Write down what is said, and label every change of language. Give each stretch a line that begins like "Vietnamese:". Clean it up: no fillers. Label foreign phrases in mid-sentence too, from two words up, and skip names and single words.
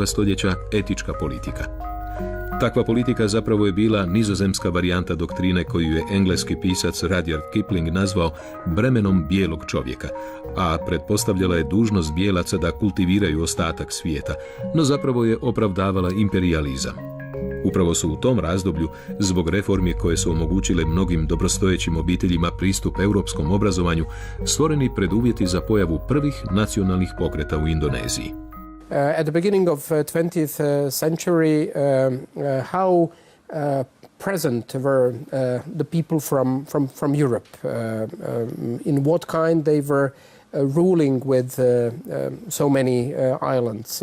Croatian: stoljeća etička politika. Takva politika zapravo je bila nizozemska varijanta doktrine koju je engleski pisac Rudyard Kipling nazvao bremenom bijelog čovjeka, a pretpostavljala je dužnost bijelaca da kultiviraju ostatak svijeta, no zapravo je opravdavala imperijalizam. Upravo su u tom razdoblju, zbog reformi koje su omogućile mnogim dobrostojećim obiteljima pristup europskom obrazovanju, stvoreni preduvjeti za pojavu prvih nacionalnih pokreta u Indoneziji.
English: At the beginning of 20th century, how present were the people from Europe? In what kind they were ruling with so many islands?